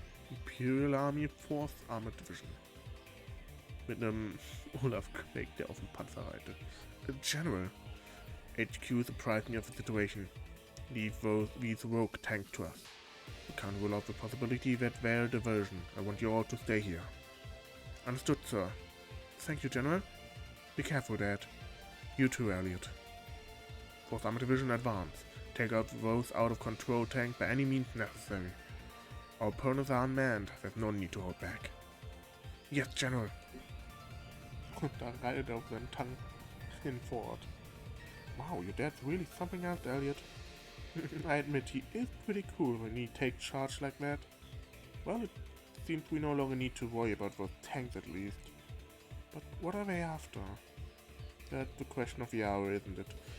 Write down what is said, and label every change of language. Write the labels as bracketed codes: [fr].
[en] Imperial Army 4th Armored Division. [de] Mit einem Olaf, der auf dem Panzer reitet. [en] General, HQ is apprised me of the situation. Leave these rogue tanks to us. We can't rule out the possibility that they're a diversion. I want you all to stay here. Understood, sir. Thank you, General. Be careful, Dad. You too, Elliot. 4th Armored Division advance. Take out those out of control tanks by any means necessary. Our opponents are unmanned. There's no need to hold back. Yes, General. [de] Und da reitet auf seinen Tank hinfort. [en] Wow, your dad's really something else, Elliot. I admit he is pretty cool when he takes charge like that. Well, it seems we no longer need to worry about those tanks at least. But what are they after? That's the question of the hour, isn't it?